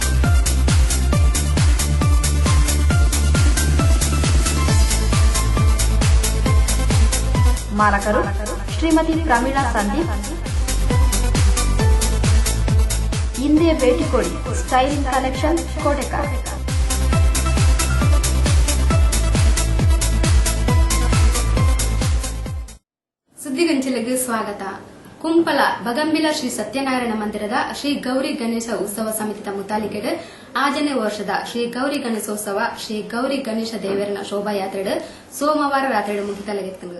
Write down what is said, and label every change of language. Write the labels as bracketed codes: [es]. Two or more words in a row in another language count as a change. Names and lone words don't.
[kn] ಮಾಲಕರು ಶ್ರೀಮತಿ ಪ್ರಮೀಳಾ ಸಂದೀಪ್. ಹಿಂದೆ ಭೇಟಿ ಕೊಡಿ. ಸ್ಟೈಲಿಂಗ್ ಕಲೆಕ್ಷನ್, ಕೋಟೆಕಾಲ್. ಸುದ್ದಿಗಂಚಿಲೆಗೆ ಸ್ವಾಗತ. [tcy] ಕುಂಪಲ ಬಗಂಬಿಲ ಶ್ರೀ ಸತ್ಯನಾರಾಯಣ ಮಂದಿರದ ಶ್ರೀ ಗೌರಿ ಗಣೇಶ ಉತ್ಸವ ಸಮಿತಿದ ಮುತಾಲಿಕೆಡ್ 5ನೇ ವರ್ಷದ ಶ್ರೀ ಗೌರಿ ಗಣೇಶೋತ್ಸವ ಶ್ರೀ ಗೌರಿ ಗಣೇಶ ದೇವರನ ಶೋಭಾಯಾತ್ರೆ ಸೋಮವಾರ ರಾತ್ರಿ ಮುಗಿತಲಗೆತ್ತಿದೆ.